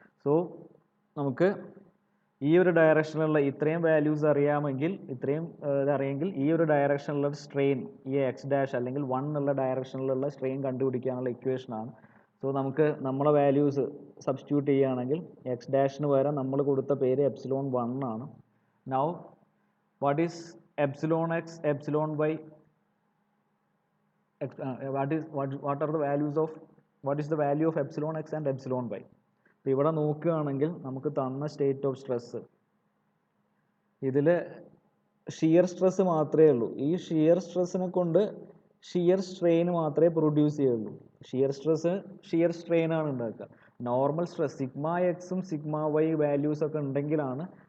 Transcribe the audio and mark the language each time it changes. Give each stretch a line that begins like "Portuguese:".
Malayalam: So നമുക്ക് ഈ ഒരു ഡയറക്ഷനിലുള്ള ഇത്രയും വാല്യൂസ് അറിയാമെങ്കിൽ, ഇതറിയെങ്കിൽ ഈ ഒരു ഡയറക്ഷനിലുള്ള സ്ട്രെയിൻ ഈ എക്സ് ഡാഷ് അല്ലെങ്കിൽ 1 എന്നുള്ള ഡയറക്ഷനിലുള്ള സ്ട്രെയിൻ കണ്ടുപിടിക്കാനുള്ള ഇക്വേഷനാണ്. സോ നമുക്ക് നമ്മളെ വാല്യൂസ് സബ്സ്റ്റിറ്റ്യൂട്ട് ചെയ്യുകയാണെങ്കിൽ എക്സ് ഡാഷിന് പകരം നമ്മൾ കൊടുത്ത പേര് എപ്സിലോൺ 1 ആണ്.
English: Now, what is epsilon x, epsilon y? What are the values of? What is the value of epsilon x and epsilon y?
Malayalam: ഇപ്പോൾ ഇവിടെ നോക്കുകയാണെങ്കിൽ നമുക്ക് തന്ന സ്റ്റേറ്റ് ഓഫ് സ്ട്രെസ് ഇതിൽ ഷിയർ സ്ട്രെസ് മാത്രമേ ഉള്ളൂ. ഈ ഷിയർ സ്ട്രെസ്സിനെ കൊണ്ട് ഷിയർ സ്ട്രെയിൻ മാത്രമേ പ്രൊഡ്യൂസ് ചെയ്യുള്ളൂ. ഷിയർ സ്ട്രെസ് ഷിയർ സ്ട്രെയിൻ ആണ് ഉണ്ടാക്കുക. നോർമൽ സ്ട്രെസ് സിഗ്മ എക്സും സിഗ്മ വൈ വാല്യൂസ് ഒക്കെ ഉണ്ടെങ്കിലാണ്